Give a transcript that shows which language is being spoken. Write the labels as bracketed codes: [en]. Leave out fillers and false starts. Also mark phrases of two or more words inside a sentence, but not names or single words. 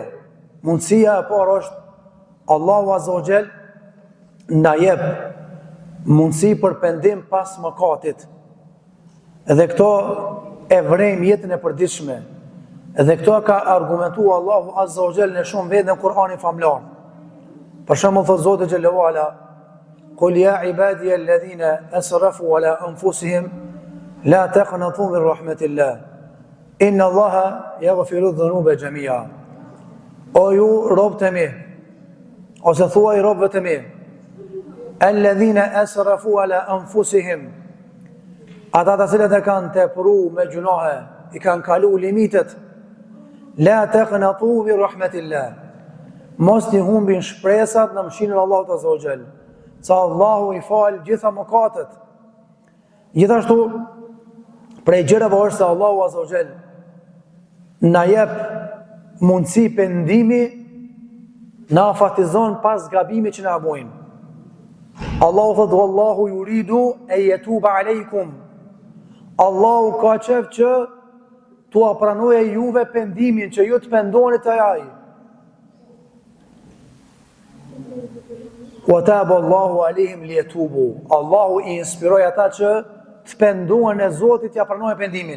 [sq] Mundësia e parë është Allahu [ar] عز وجل [sq] na jep mundësi për pendim pas mëkatit. Dhe këto e vrejmë jetën e përditshme. Dhe këto ka argumentu Allahu [ar] عز وجل [sq] në shumë vende në Kur'anin famlar. Për shembull thot Zoti xhallahu ala: [ar] "قل يا عبادي الذين أسرفوا على أنفسهم لا تقنطوا من رحمة الله. إن الله يغفر الذنوب جميعا." [sq] O ju robët e mi, ose thuaj robët e mi, [ar] الذين أسرفوا على أنفسهم, [sq] ata të cilët e kanë tepru me gjunahe, i kanë kalu limitet, [ar] لا تقنطوا من رحمة الله. [sq] Mos t'i humbin shpresat në mëshirën e Allahut [ar] عز وجل. [sq] Sa Allahu i fal gjitha mëkatet. Gjithashtu prej gjërave është se Allahu [ar] عز وجل [sq] na jep mundësi pendimi, na afatizon pas gabimit që na bojnë. Allahu thot: [ar] "والله يريد أن يتوب عليكم." [sq] Allahu ka qef që tu apranoj juve pendimin, që ju të pendonit të jaj. [ar] وتاب الله عليهم ليتوبوا. [sq] Allahu i inspiroi ata që të pendohen e Zotit ja pranojnë pendimin.